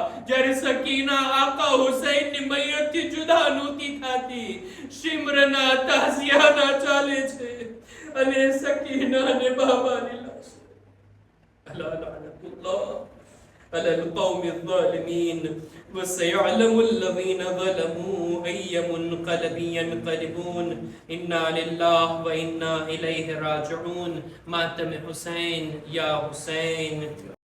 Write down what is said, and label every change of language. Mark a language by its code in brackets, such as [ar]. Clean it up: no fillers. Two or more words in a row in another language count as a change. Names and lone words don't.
[gu] જ્યારે સકીના આકા હુસૈનની મૈયતથી જુદા નહોતી થતી, શિમ્રના તાઝિયાના ચાલે છે અને સકીના ને બાબાની લાશ. [ar] ألا لعنة الله على القوم الظالمين وسيعلم الذين ظلموا أي منقلب ينقلبون. إنا لله وإنا إليه راجعون. ماتم حسين يا حسين.